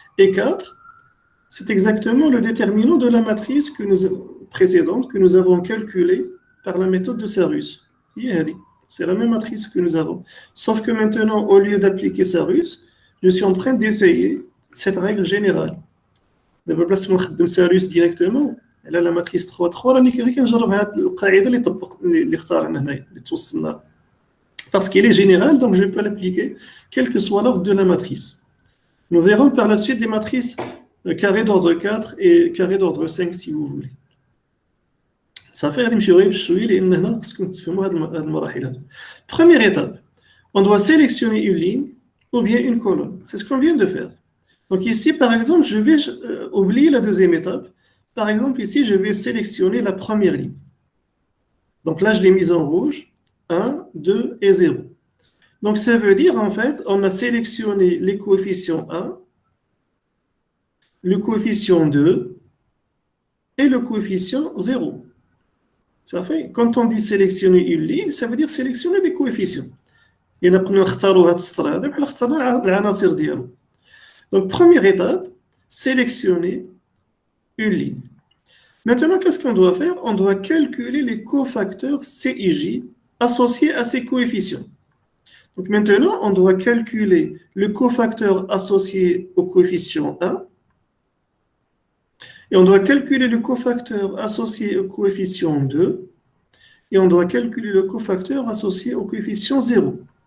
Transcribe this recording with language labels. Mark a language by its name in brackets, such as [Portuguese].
[French] Et 4, c'est exactement le déterminant de la matrice précédente que nous avons calculée par la méthode de Sarus. C'est la même matrice que nous avons. Sauf que maintenant, au lieu d'appliquer Sarus, je suis en train d'essayer cette règle générale. [Arabic] دابا بلاص ما نخدم سالوس ديريكتومون على لا ماتريس 3 3 راني غير كنجرب هذه القاعده اللي اختارنا هنايا اللي توصلنا [French] parce qu'il est général donc je peux l'appliquer quel que soit l'ordre de la matrice. Nous verrons par la suite des matrices carré d'ordre 4 et carré d'ordre 5 si vous voulez. Ça fait [Arabic] غادي نمشيو غير بشويه لان هنا خصكم تفهموا هذه المراحل هذه. [French] Première étape, on doit sélectionner une ligne ou bien une colonne. C'est ce qu'on vient de faire. Donc ici, par exemple, je vais oublier la deuxième étape. Par exemple, ici, je vais sélectionner la première ligne. Donc là, je l'ai mise en rouge. 1, 2 et 0. Donc ça veut dire, en fait, on a sélectionné les coefficients 1, le coefficient 2 et le coefficient 0. Ça fait, quand on dit sélectionner une ligne, ça veut dire sélectionner des coefficients. Il y en a qui [Arabic] نختاروا هذا السطر هذا بحال اخترنا العناصر ديالو. [French] Donc, première étape, sélectionner une ligne. Maintenant, qu'est-ce qu'on doit faire? On doit calculer les cofacteurs CIJ associés à ces coefficients. Donc, maintenant, on doit calculer le cofacteur associé au coefficient 1 et on doit calculer le cofacteur associé au coefficient 2 et on doit calculer le cofacteur associé au coefficient 0.